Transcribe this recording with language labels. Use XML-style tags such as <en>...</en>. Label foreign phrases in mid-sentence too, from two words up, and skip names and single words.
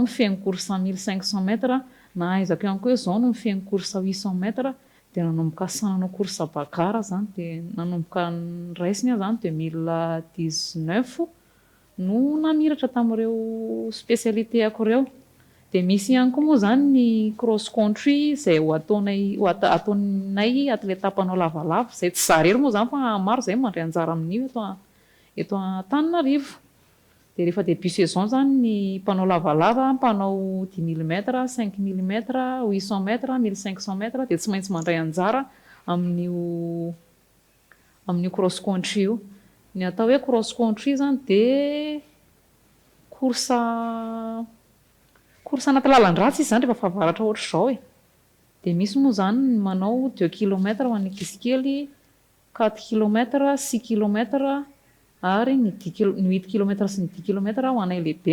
<mg>mifehy</mg> <fr>course 1500 mètres</fr> <mg>na aizako ihany koa hoe zao no mifehy</mg> <fr>course 800 mètres</fr> <mg>dia nanomboka sananao course bagara zany dia nanomboka niraisiny aho zany 2019 no namiratra tamin'ireo spécialité ako ireo dia misy ihany koa moa zany ny</mg> <en>cross country</en> <mg>izay ataonay atleta mpanao lavalava izay tsy za rery moa zany fa maro izay mandray anjara amin'io eto Antananarivo dia rehefa</mg> <fr>début saison</fr> <mg>zany ny mpanao lavalava mpanao</mg> <fr>10 000 mètres 5 000 mètres 800 mètres 1500 mètres</fr> <mg>dia tsy maintsy mandray anjara amin'io</mg> <en>cross country</en> <mg>io ny atao hoe</mg> <en>cross country</en> <mg>zany dia course anaty lalan-dratsy izy zany rehefa fahavaratra ohatr'izao dia misy moa zany manao 2 km ho an'ny ankizy kely 4 km 6 km ary ny 8 km sy ny 10 km ho anay lehibe</mg>